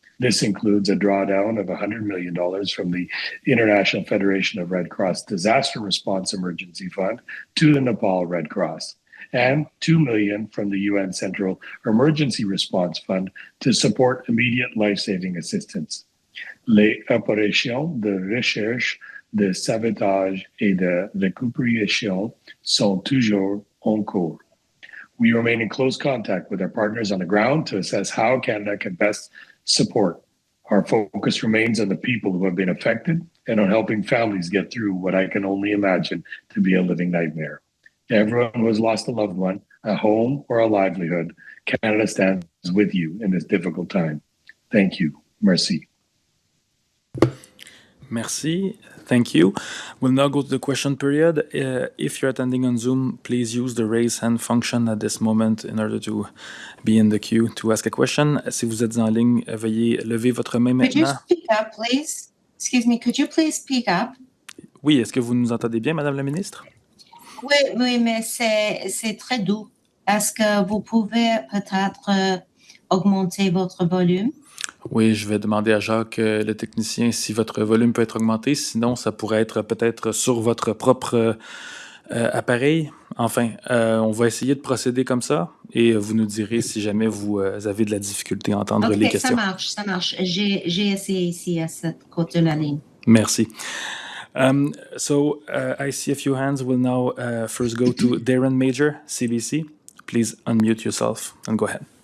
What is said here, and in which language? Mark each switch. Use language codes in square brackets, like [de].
[en] This includes a drawdown of $100 million from the International Federation of Red Cross Disaster Response Emergency Fund to the Nepal Red Cross, and $2 million from the UN Central Emergency Response Fund to support immediate life-saving assistance. [fr] Les opérations de recherche, de sauvetage et de récupération sont toujours en cours. [en] We remain in close contact with our partners on the ground to assess how Canada can best support. Our focus remains on the people who have been affected and on helping families get through what I can only imagine to be a living nightmare. To everyone who has lost a loved one, a home, or a livelihood, Canada stands with you in this difficult time. Thank you. [fr] Merci. Merci. [en] Thank you. We'll now go to the question period. If you're attending on Zoom, please use the raise hand function at this moment in order to be in the queue to ask a question. [fr] Si vous êtes en ligne, veuillez lever votre main [en] Could you [fr] maintenant. [en] speak up, please? Excuse me, could you please speak up? [fr] Oui, est-ce que vous nous entendez bien, Madame la Ministre? Oui, mais c'est très doux. Est-ce que vous pouvez peut-être augmenter votre volume? Oui, je vais demander à Jacques, le technicien, si votre volume peut être augmenté. Sinon, ça pourrait être peut-être sur votre propre appareil. Enfin, on va essayer de procéder comme ça et vous nous direz si jamais vous avez de la difficulté à entendre les questions. Ça marche. J'ai essayé ici à cette côté de la ligne. Merci. [en] So I see a few hands. We'll now first go to Darren Major, CBC. Please unmute yourself and go ahead.